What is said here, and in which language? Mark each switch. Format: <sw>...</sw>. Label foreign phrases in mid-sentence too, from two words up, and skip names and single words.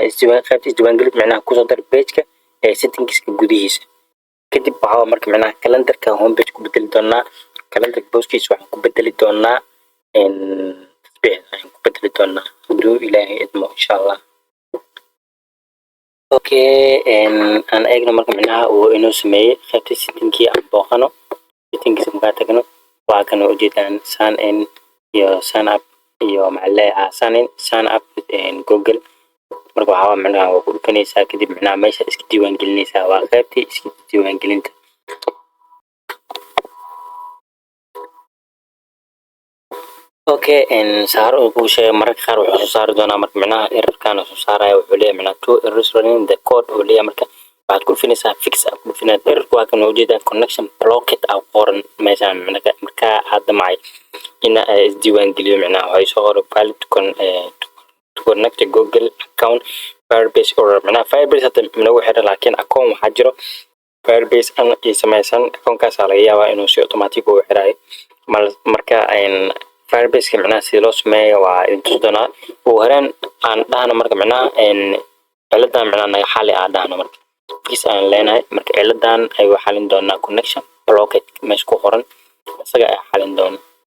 <so>qaybta isdiiwaangelid macnaha kusoo dar page-ka settingska gudihiisa kadib waxaa marka macnaha calendarka homepage ku bedeli doonaa calendarka booskiisa waxaan ku bedeli doonaa tasbiix ayaan ku bedeli doonaa hadduu ilaahay idmo</so> <ar>insha allah</ar> <so>okay aan eegno marka macnaha uu inoo sameeyey qaybta settingkii aan booqano settingkiisa markaa tagno waa kan ujeedaan</so> <en>sign in</en> <so>iyo</so> <en>sign up</en> <so>iyo macnaha</so> <en>sign up google</en> <so>marka waxaa macnaha waa ku dhufanaysaa kadib macnaha meesha iska diiwaan gelinaysaa waa qaybtii iska diiwaan gelinta okay saar oo ku sheegay mararka qaar wuxuu soo saari doonaa marka macnaha errorkan soo saaraya wuxuu leeyahay macnaha</so> <en>two errors running the code</en> <so>oo leeyahay marka waxaad ku dhufanaysaa fix ku dhufanaa errorku waa kan ujeedaan connection blocked ah qoran meeshaan marka hadda macay ina isdiiwaan geliyo macnaha waxay soo qoray</so> <en>valid to connect a Google account</en> <so>Firebase or macnaha Firebase hadda nagu xiran laakiin account waxaa jiro Firebase aan samaysan accountkaas laga yaabaa inuu si automatic u xiraayo marka Firebase macnaha si loo sameeyo waa intuu doonaa oo horeen aan dhahno marka macnaha ciladan macnaha naga xali aan dhahno marka fix aan leenahay marka ciladan ay xalin doonaa</so> <en>connection blocked</en> <so>meesha ku qoran isaga ay xalin doonaa</so>